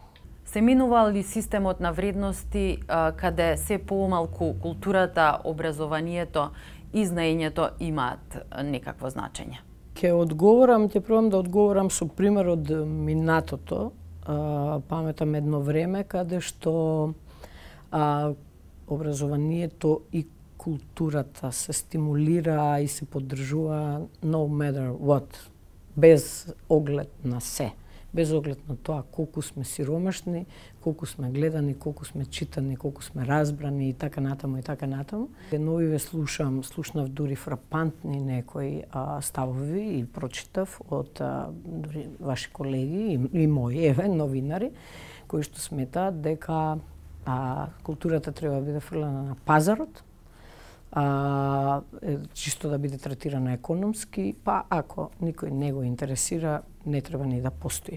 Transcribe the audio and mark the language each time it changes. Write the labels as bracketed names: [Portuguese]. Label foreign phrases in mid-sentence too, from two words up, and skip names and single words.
[Macedonian] Се минува ли системот на вредности каде се помалку културата, образованието и знаењето имаат некакво значење? Ќе пробам да одговорам со пример од минатото. Паметам едно време каде што образованието и културата се стимулира и се поддржува [English] no matter what, [Macedonian] без оглед на се. Без оглед на тоа колку сме сиромашни, колку сме гледани, колку сме читани, колку сме разбрани и така натаму и така натаму. Новиве слушнав дури фрапантни некои ставови и прочитав од дури ваши колеги и мои новинари кои што сметаат дека културата треба да биде фрлена на пазарот, чисто да биде третирана економски, па ако никој не го интересира, не треба ни да постои.